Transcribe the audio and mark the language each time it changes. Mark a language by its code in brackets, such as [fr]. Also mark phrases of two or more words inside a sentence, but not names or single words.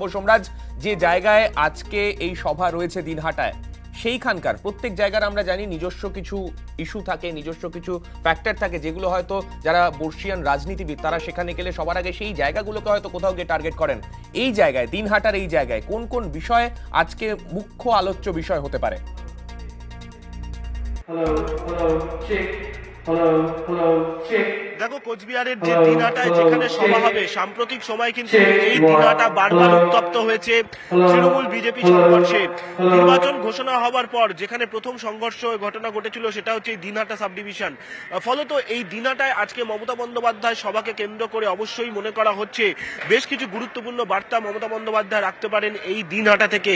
[bn] সোমরাজ, যে জায়গায় আজকে এই সভা রয়েছে দিনহাটায়, সেইখানকার প্রত্যেক জায়গার আমরা জানি নিজস্ব কিছু ইস্যু থাকে, নিজস্ব কিছু ফ্যাক্টর থাকে, যেগুলো হয়তো যারা বর্ষিয়ান রাজনীতিবিদ তারা সেখানে গেলে সবার আগে সেই জায়গাগুলোকে হয়তো কোথাও গিয়ে টার্গেট করেন। এই জায়গায়, দিনহাটার এই জায়গায় কোন কোন বিষয় আজকে মুখ্য আলোচ্য বিষয় হতে পারে? [en] Hello, hello, check. Hello, hello, check. [bn] দেখো, কোচবিহারের যে দিনহাটায় যেখানে সভা হবে, সাম্প্রতিক সময় কিন্তু এই দিনহাটা বারবার উত্তপ্ত হয়েছে তৃণমূল বিজেপি সংঘর্ষে। নির্বাচন ঘোষণা হওয়ার পর যেখানে প্রথম সংঘর্ষ ঘটনা ঘটেছিল সেটা হচ্ছে এই দিনহাটা [en] sub division. [bn] ফলত এই দিনহাটায় আজকে মমতা বন্দ্যোপাধ্যায় সভাকে কেন্দ্র করে অবশ্যই মনে করা হচ্ছে বেশ কিছু গুরুত্বপূর্ণ বার্তা মমতা বন্দ্যোপাধ্যায় রাখতে পারেন এই দিনহাটা থেকে।